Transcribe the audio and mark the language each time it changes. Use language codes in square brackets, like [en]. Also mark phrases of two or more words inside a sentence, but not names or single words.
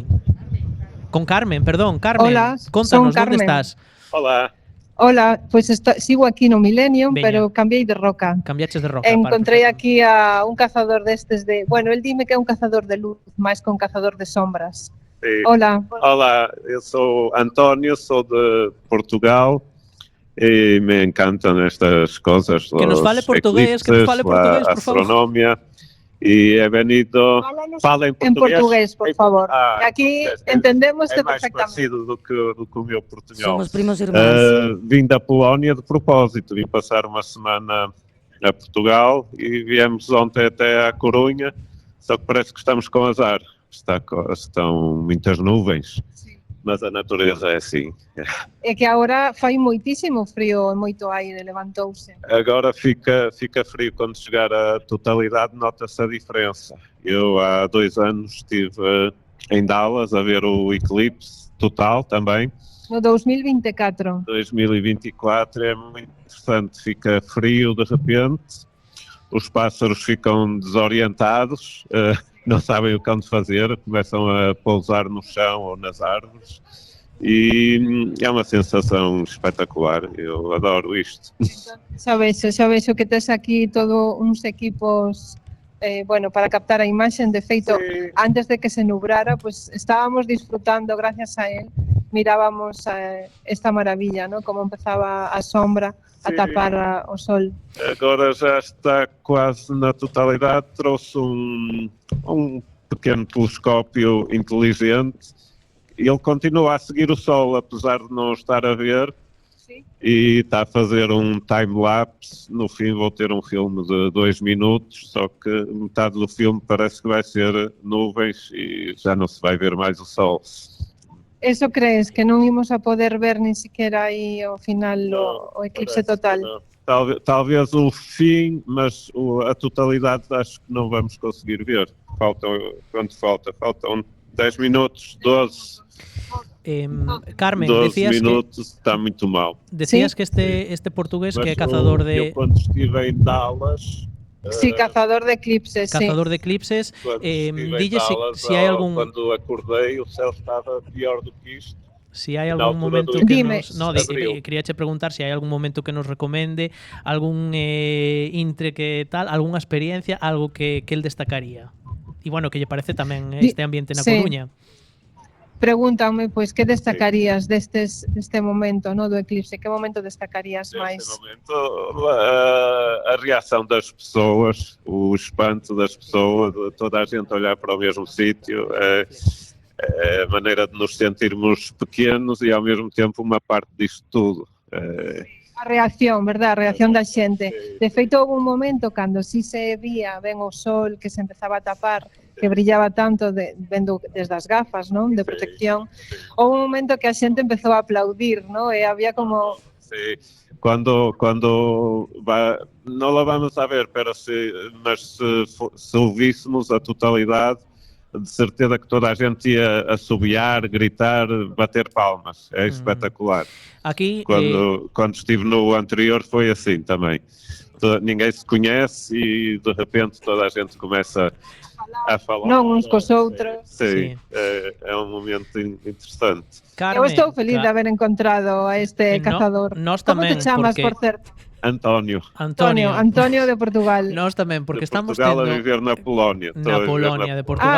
[gl] Con Carmen, perdón, Carmen. Hola, Contanos, son Carmen. onde estás? Hola. Hola, pues sigo aquí no Millennium, Veña. pero cambiei de roca. Cambiaches de roca. Encontrei aquí a un cazador destes de... Bueno, él dime que é un cazador de luz, máis que un cazador de sombras. Sí. Hola. [pt] Olá, eu sou António, sou de Portugal e me encantam estas coisas. [gl] Que nos fale portugués, que nos fale portugués, por favor. [pt] Astronomia. [es] E he venido... [pt] Fala em [gl] En [pt] português. [gl] portugués, por favor. Ah, Aquí entendemos [pt] é mais [gl] perfectamente. [pt] parecido do que o meu portunhol. Somos primos irmãos. Vim da Polónia de propósito, vim passar uma semana a Portugal e viemos ontem até à Corunha, só que parece que estamos com azar. Estão muitas nuvens, mas a natureza é assim. [gl] É que agora fai moitísimo frío e moito aire, levantouse. [pt] Agora fica frio quando chegar a totalidade, nota-se a diferença. Eu há 2 anos estive em Dallas a ver o eclipse total também. No 2024. 2024 é muito interessante, fica frio de repente, os pássaros ficam desorientados, não sabem o que hão de fazer, começam a pousar no chão ou nas árvores e é uma sensação espetacular, eu adoro isto. [gl] Xa vexo que tes aquí todo uns equipos bueno, para captar a imaxen. De feito, antes de que se nubrara, [es] pues estábamos disfrutando, gracias a él, mirábamos esta maravilla, ¿no? [gl] Como empezaba a sombra a tapar o sol. [pt] Agora já está quase na totalidade, trouxe um pequeno telescópio inteligente e ele continua a seguir o sol, apesar de não estar a ver. Sim. E está a fazer um time-lapse. No fim vou ter um filme de 2 minutos, só que metade do filme parece que vai ser nuvens e já não se vai ver mais o sol. [gl] Eso crees, que non imos a poder ver ni siquiera aí ao final o eclipse total? [pt] Talvez o fim, mas a totalidade acho que não vamos conseguir ver. Quanto falta? Faltam 10 minutos, 12. [gl] Carmen, [pt] 12 [gl] decías [pt] minutos, está muito mal. [gl] Decías que este portugués que é cazador de... [pt] Eu quando estive em Dallas... [gl] Sí, cazador de eclipses, Cazador de eclipses. Dille si hai algún... [pt] Quando acordei, o céu estava pior do que isto. [gl] Si hai algún momento que nos... No, quería che preguntar si hai algún momento que nos recomende, algún intre que tal, algunha experiencia, algo que el destacaría. E bueno, que lle parece tamén este ambiente na Coruña. Pregúntame, pois, que destacarías deste momento, no, do eclipse? Que momento destacarías máis? [pt] Neste momento, a reação das pessoas, o espanto das pessoas, toda a gente olhar para o mesmo sítio, a maneira de nos sentirmos pequenos e ao mesmo tempo uma parte disto tudo. [gl] A reacción, verdad? A reacción da xente. De feito, houve un momento cando si se vía ben o sol que se empezaba a tapar, que brillaba tanto vendo desde as gafas, non? De protección. Houve un momento que a xente empezou a aplaudir, non? E había como... Sí, [pt] quando [es] não la vamos a ver, [pt] mas se ouvíssemos a totalidade, de certeza que toda a gente ia assobiar, gritar, bater palmas. É espetacular. Aqui, quando estive no anterior foi assim também. Ninguém se conhece e de repente toda a gente começa a falar. [gl] Non uns cos outros. Sí, é un momento interessante. Eu estou feliz de haber encontrado a este cazador. Como te chamas, por certo? [pt] António de Portugal. [gl] Nós tamén, porque estamos [pt] Portugal a viver na Polónia. [gl] Na Polonia, de Portugal.